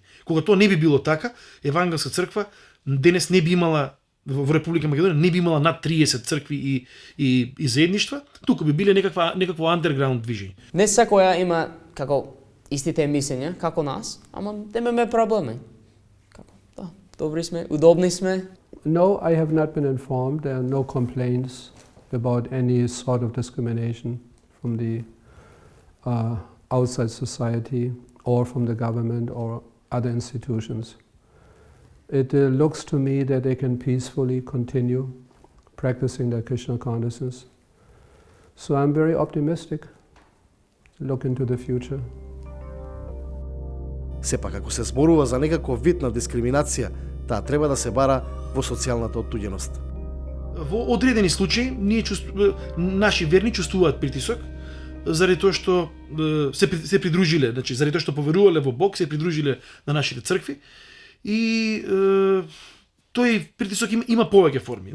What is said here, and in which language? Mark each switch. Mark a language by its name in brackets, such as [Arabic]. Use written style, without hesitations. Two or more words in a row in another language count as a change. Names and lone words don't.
[Macedonian] Кога тоа не би било така, Евангелска црква денес не би имала во Република Македонија не би имала над 30 цркви и заедништва, туку би биле некакво андерграунд движење. Не секоја има како истите мислења како нас, ама имаме проблеми. Добри сме, удобни сме. [English] No, I have not been informed. There are no complaints about any sort of discrimination from the outside society or from the government or other institutions. It looks to me that they can peacefully continue practicing their Krishna consciousness. So I'm very optimistic. Look into the future. [Macedonian] Сепак, ако се зборува за некаков вид на дискриминација, таа треба да се бара во социјалната оттуѓеност. Во одредени случаи наши верни чувствуваат притисок заради тоа што се придружиле, значи заради тоа што поверувале во Бог, се придружиле на нашите цркви и тој притисок има повеќе форми.